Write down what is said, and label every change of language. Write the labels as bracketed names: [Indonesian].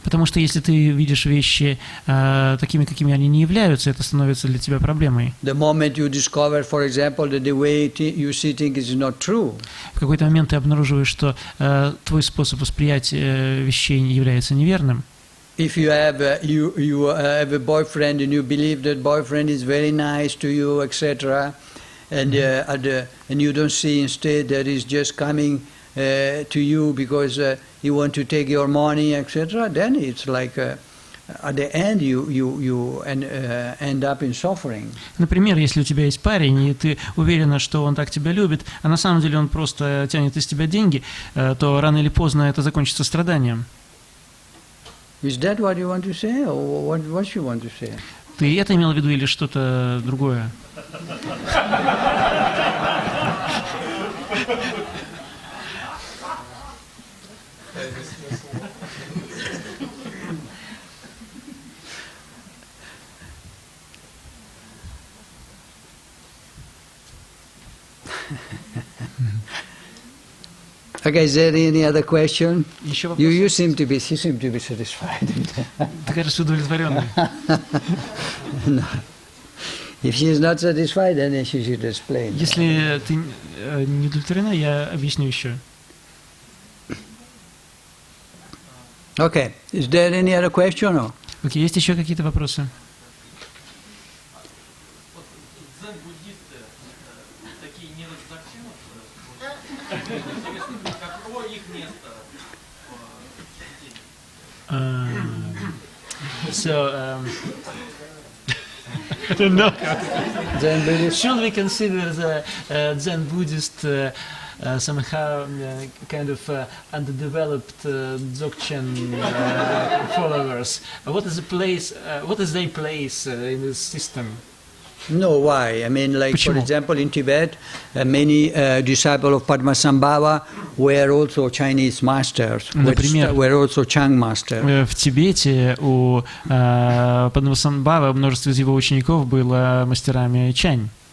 [Russian] Потому что если ты видишь вещи такими, какими они не являются, это становится для тебя проблемой. [English] The moment you discover, for example, that the way you see things is not true, [Russian] В какой-то момент ты обнаруживаешь, что твой способ восприятия вещей является неверным. [English] if you have a boyfriend and you believe that boyfriend is very nice to you, etc., and you don't see instead that he's just coming to you because he want to take your money, etc., then it's like at the end you end up in suffering. [Russian] Например, если у тебя есть парень, и ты уверена, что он так тебя любит, а на самом деле он просто тянет из тебя деньги, то рано или поздно это закончится страданием. [English] Is that what you want to say, or what you want to say? [Russian] Ты это имел в виду или что-то другое? [English] Okay, is there any other question? [Russian] Еще вопрос? [English] You seem to be satisfied. [Russian] Ты кажешься удовлетворенной. [English] No. If she is not satisfied, then she should explain. [Russian] Если ты не удовлетворена, я объясню еще. [English] Okay, is there any other question? Or? [Russian] Окей, есть еще какие-то вопросы? Вот дзен-буддисты такие не разобщенные, интересно, какое их место в [English] So, I don't know. Zen Buddhist? Should we consider the Zen Buddhist somehow kind of underdeveloped Dzogchen followers? What is the place? What is their place in this system? No, why? I mean, like, for [Russian] Почему? [English] example, in Tibet, many disciples of Padmasambhava were also Chinese masters, [Russian] Например, [English] were also Chang masters. [Russian] В Тибете у Падмасамбхавы множество из его учеников было мастерами чань.